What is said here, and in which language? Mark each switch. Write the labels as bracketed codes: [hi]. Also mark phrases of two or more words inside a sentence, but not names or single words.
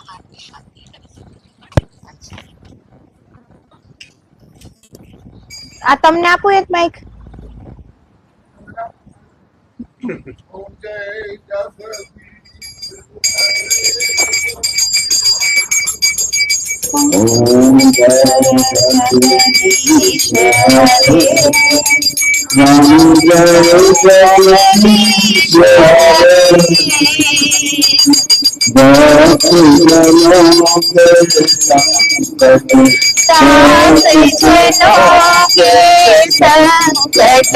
[gu] આ તમને આપું એક માઈક [hi] ओम जय जगदीश हरे राम जय जगदीश हरे बहुत जनों के संकट ताप जनों के संकट